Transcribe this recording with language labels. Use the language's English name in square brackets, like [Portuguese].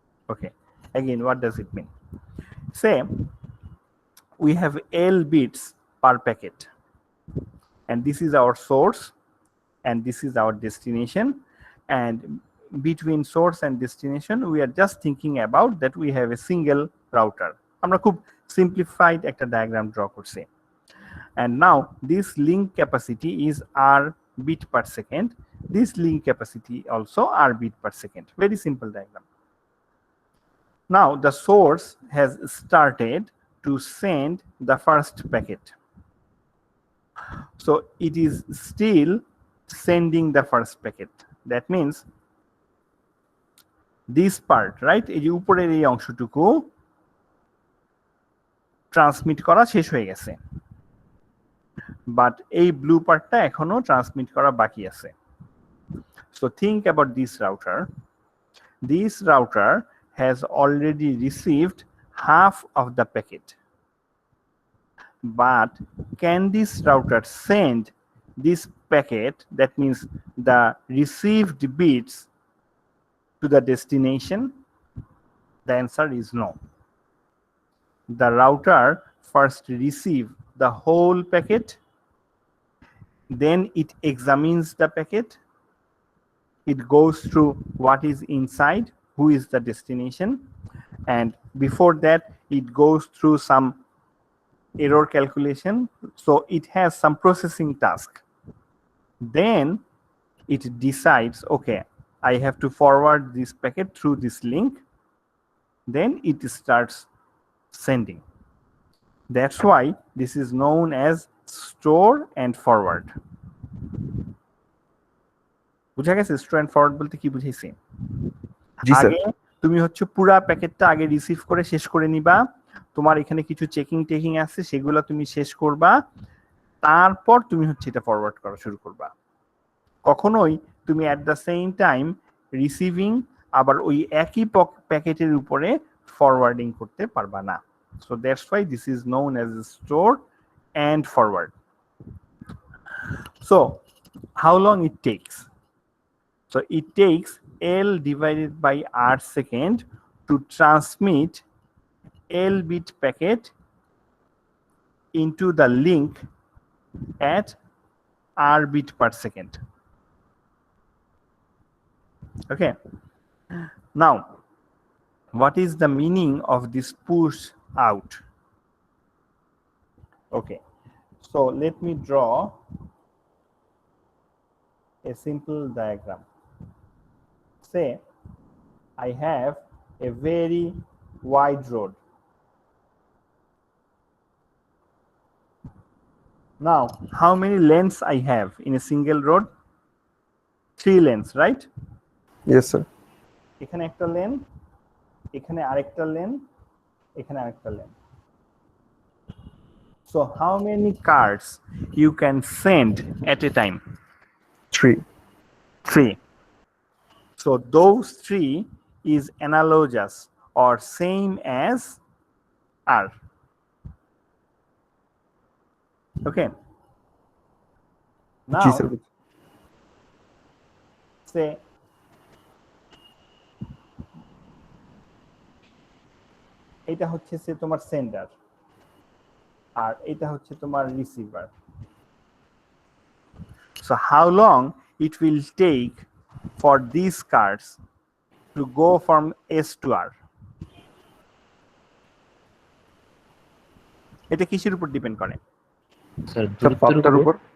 [English] Okay, again, what does it mean? Say we have L bits per packet, and this is our source and this is our destination, and between source and destination we are just thinking about that we have a single router. [Bangla] আমরা খুব [English] simplified [Bangla] একটা [English] diagram draw [Bangla] করছি. [English] And now this link capacity is R bit per second. This link capacity also R bit per second. Very simple diagram. Now the source has started to send the first packet. So it is still sending the first packet. That means this part, right? [Bangla] এই যে উপরের এই অংশটুকু transmit করা শেষ হয়ে গেছে, [English] but [Bangla] এই ব্লু পার্টটা এখনো ট্রান্সমিট করা বাকি আছে. [English] So think about this router. This router has already received half of the packet, but can this router send this packet, that means the received bits, to the destination? The answer is no. The router first receives the whole packet, then it examines the packet, it goes through what is inside, who is the destination, and before that it goes through some error calculation, so it has some processing task. Then it decides, okay, I have to forward this packet through this link. Then it starts sending. That's why this is known as store and forward. [Bangla] বুঝা গেছে store and forward বলতে কি বুঝাইছি? জি sir. আগে তুমি হচ্ছে পুরো প্যাকেটটা আগে রিসিভ করে শেষ করে নিবা, তোমার এখানে কিছু চেকিং আছে সেগুলো তুমি শেষ করবা, তারপর তুমি হচ্ছে এটা ফরওয়ার্ড করা শুরু করবা। কখনোই তুমি [English] at the same time [Bangla] receiving আবার ওই একই প্যাকেটের উপরে ফরওয়ার্ডিং করতে পারবা না। [English] So that's why this is known as store and forward. So how long it takes? So it takes L divided by R second to transmit L bit packet into the link at R bit per second. Okay, now what is the meaning of this push out? Okay, so let me draw a simple diagram. Say I have a very wide road. Now how many lanes I have in a single road? 3 lanes, right? Yes sir. [Bangla] এখানে একটা lane, এখানে আরেকটা lane, এখানে আরেকটা lane. [English] So how many cars you can send at a time? 3. 3. So those 3 is analogous or same as R. Okay. Now [Bangla] G sir. [English] say [Bangla] এটা হচ্ছে সে তোমার sender আর এটা হচ্ছে তোমার receiver. [English] So how long it will take for these cards to go from S to R? [Bangla] এটা কিসের উপর depend করে? স্যার স্যার দূরত্বের পাথটার উপর। উপর,